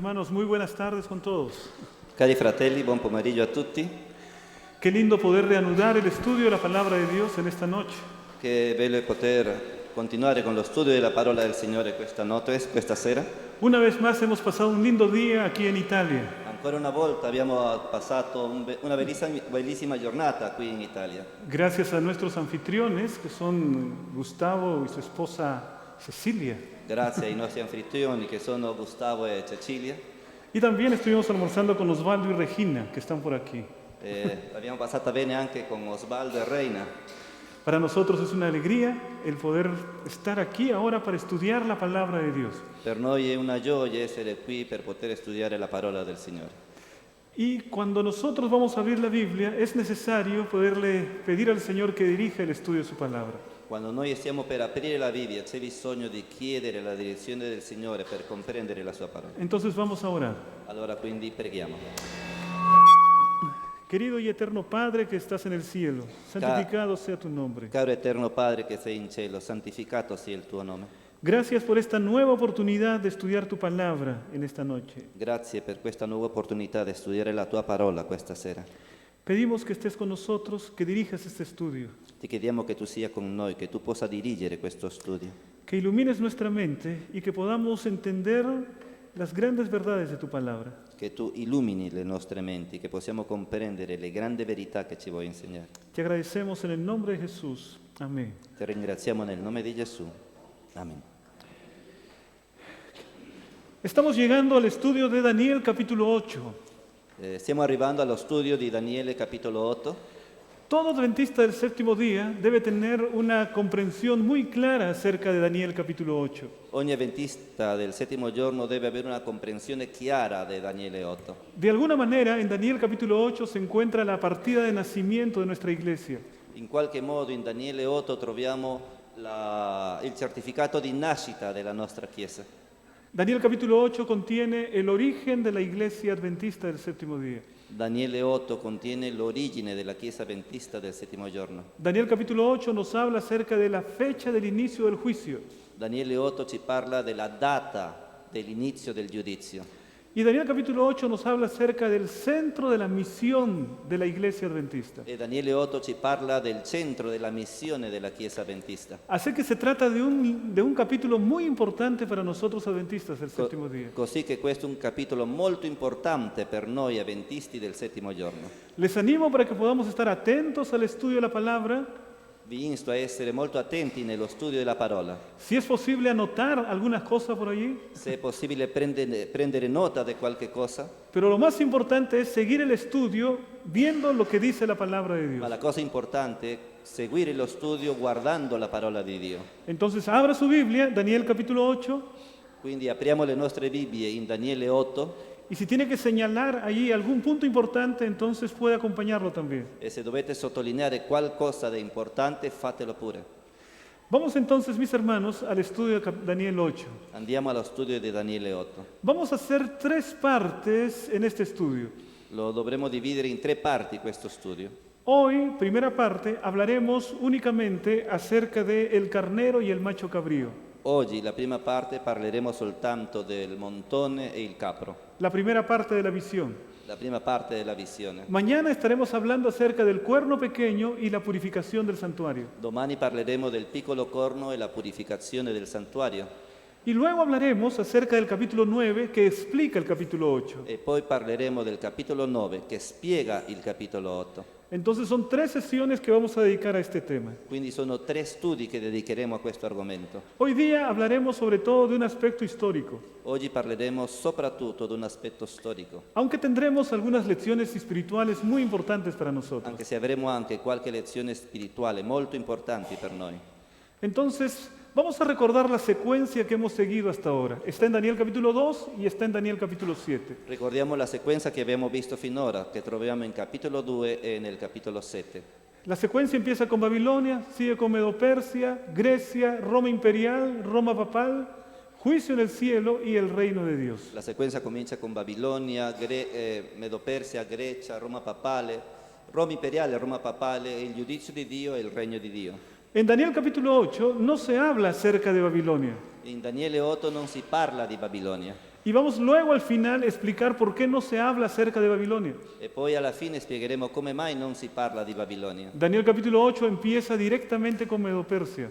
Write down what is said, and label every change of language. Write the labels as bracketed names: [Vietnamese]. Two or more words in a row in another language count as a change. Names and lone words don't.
[Spanish] hermanos, muy buenas tardes con todos. [Italian] Cari fratelli, buon pomeriggio a tutti. [Spanish] Qué lindo poder reanudar el estudio de la palabra de Dios en esta noche. [Italian] Che bello è poter continuare con lo studio della parola del Signore questa notte, questa sera. [Spanish] Una vez más hemos pasado un lindo día aquí en Italia. [Italian] Ancora una volta abbiamo passato una bellissima giornata qui in Italia. [Spanish] Gracias a nuestros anfitriones, que son Gustavo y su esposa Cecilia. [Italian] Grazie ai nostri anfitrioni che sono Gustavo e Cecilia. [Spanish] Y también estuvimos almorzando con Osvaldo y Regina, que están por aquí. [Italian] L'abbiamo passata bene anche con Osvaldo e Reina. [Spanish] Para nosotros es una alegría el poder estar aquí ahora para estudiar la palabra de Dios. [Italian] Per noi è una gioia essere qui per poter studiare la parola del Signore. [Spanish] Y cuando nosotros vamos a abrir la Biblia, es necesario poderle pedir al Señor que dirija el estudio de su palabra. [Italian] Quando noi stiamo per aprire la Bibbia c'è bisogno di chiedere la direzione del Signore per comprendere la sua parola. [Spanish] Entonces vamos a orar. [Italian] Allora quindi preghiamo. [Spanish] Querido y eterno Padre que estás en el cielo, santificado sea tu nombre. [Italian] Caro eterno Padre che sei in cielo, santificato sia il tuo nome. [Spanish] Gracias por esta nueva oportunidad de estudiar tu palabra en esta noche. [Italian] Grazie per questa nuova opportunità di studiare la tua parola questa sera. [Spanish] Pedimos que estés con nosotros, que dirijas este estudio, [Italian] Ti chiediamo che tu sia con noi, che tu possa dirigere questo studio, [Spanish] que ilumines nuestra mente y que podamos entender las grandes verdades de tu palabra. [Italian] che tu illumini le nostre menti, che possiamo comprendere le grandi verità che ci vuoi insegnare. [Spanish] Te agradecemos en el nombre de Jesús. Amén. [Italian] Ti ringraziamo nel nome di Gesù. Amen. [Spanish] Estamos llegando al estudio de Daniel capítulo 8. [Italian] Stiamo arrivando allo studio di Daniele capitolo 8. [Spanish] Todo adventista del séptimo día debe tener una comprensión muy clara acerca de Daniel capítulo 8. [Italian] Ogni avventista del settimo giorno deve avere una comprensione chiara di Daniele 8. [Spanish] De alguna manera, en Daniel capítulo 8 se encuentra la partida de nacimiento de nuestra iglesia. [Italian] In qualche modo in Daniele 8 troviamo il certificato di nascita della nostra Chiesa. [Spanish] Daniel capítulo 8 contiene el origen de la iglesia adventista del séptimo día. [Italian] Daniele 8 contiene l'origine della Chiesa Adventista del settimo giorno. [Spanish] Daniel capítulo 8 nos habla acerca de la fecha del inicio del juicio. [Italian] Daniele 8 ci parla della data dell'inizio del giudizio. [Spanish] Y Daniel capítulo 8 nos habla acerca del centro de la misión de la iglesia adventista. [Italian] E Daniele 8 ci parla del centro della missione della Chiesa Adventista. [Spanish] Así que se trata de un capítulo muy importante para nosotros adventistas del séptimo día. [Italian] Così che questo è un capitolo molto importante per noi avventisti del settimo giorno. [Spanish] Les animo para que podamos estar atentos al estudio de la palabra. [Italian] Vi insto a essere molto attenti nello studio della parola. [Spanish] Si es posible anotar algunas cosas por allí, [Italian] Se è possibile prendere nota di qualche cosa, [Spanish] pero lo más importante es seguir el estudio viendo lo que dice la palabra de [Italian] ma [Spanish] Dios. [Italian] la cosa importante è seguire lo studio guardando la parola di Dio. [Spanish] Entonces abra su Biblia, Daniel capítulo 8, [Italian] Quindi apriamo le nostre Bibbie in Daniele 8 [Spanish] y si tiene que señalar allí algún punto importante, entonces puede acompañarlo también. [Italian] e se dovete sottolineare qualcosa di importante fatelo pure. [Spanish] Vamos entonces, mis hermanos, al estudio de Daniel 8. [Italian] Andiamo allo studio di Daniele 8. [Spanish] Vamos a hacer tres partes en este estudio. [Italian] Lo dovremo dividere in 3 parti questo studio. [Spanish] Hoy, primera parte, hablaremos únicamente acerca de el carnero y el macho cabrío. [Italian] Oggi, la prima parte, parleremo soltanto del montone e il capro. [Spanish] La primera parte de la visión. [Italian] La prima parte della visione. [Spanish] Mañana estaremos hablando acerca del cuerno pequeño y la purificación del santuario. [Italian] Domani parleremo del piccolo corno e la purificazione del santuario. [Spanish] Y luego hablaremos acerca del capítulo 9 que explica el capítulo 8. [Italian] E poi parleremo del capitolo 9 che spiega il capitolo 8. [Spanish] Entonces son tres sesiones que vamos a dedicar a este tema. [Italian] Quindi sono 3 studi che dedicheremo a questo argomento. [Spanish] Hoy día hablaremos sobre todo de un aspecto histórico, [Italian] Oggi parleremo soprattutto di un aspetto storico, [Spanish] aunque tendremos algunas lecciones espirituales muy importantes para nosotros. [Italian] anche se avremo anche qualche lezione spirituale molto importante per noi. [Spanish] Entonces, vamos a recordar la secuencia que hemos seguido hasta ahora. Está en Daniel capítulo 2 y está en Daniel capítulo 7. [Italian] Ricordiamo la sequenza che abbiamo visto finora, che troviamo in capitolo 2 e nel capitolo 7. [Spanish] La secuencia empieza con Babilonia, sigue con Medo-Persia, Grecia, Roma imperial, Roma papal, juicio en el cielo y el reino de Dios. [Italian] La sequenza comincia con Babilonia, Medo-Persia, Grecia, Roma papale, Roma imperiale, Roma papale, il giudizio di Dio e il regno di Dio. [Spanish] En Daniel capítulo 8 no se habla acerca de Babilonia. [Italian] In Daniele 8 non si parla di Babilonia. [Spanish] Y vamos luego al final a explicar por qué no se habla acerca de Babilonia. [Italian] E poi alla fine spiegheremo come mai non si parla di Babilonia. [Spanish] Daniel capítulo 8 empieza directamente con Medo-Persia.